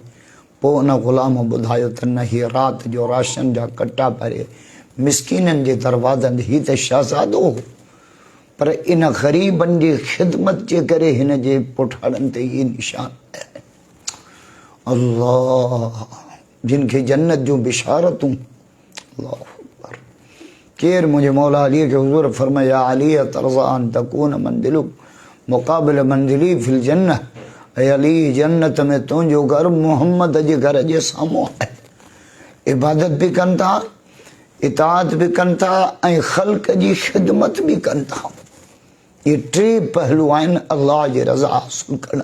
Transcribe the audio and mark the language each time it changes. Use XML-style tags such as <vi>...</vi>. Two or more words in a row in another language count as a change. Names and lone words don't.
<sd>पोइ उन ग़ुलाम ॿुधायो त न, हीअ राति जो राशन जा कट्टा भरे मिसकीननि जे दरवाज़नि, हीअ त शहज़ादो हो, पर इन ग़रीबनि जी ख़िदमत जे करे हिन जे पुठाड़नि ते इहे निशान आया। अल्लाह, जिन खे जन्नत जूं बिशारतूं।</sd> <ar>الله أكبر.</ar> <sd>केरु? मुंहिंजे मौला अलीअ खे हुज़ूर फरमाया,</sd> <ar>علي ترضى أن تكون منزلك مقابل منزلي في الجنة.</ar> <sd>ऐं अली, जन्नत में तुंहिंजो घर मुहम्मद जे घर जे साम्हूं आहे। इबादत बि कनि था, इताअत बि कनि था ऐं ख़ल्क़ जी ख़िदमत बि कनि था। इहे 3 पहलू आहिनि अल्लाह जी रज़ा हासिल करणु।</sd>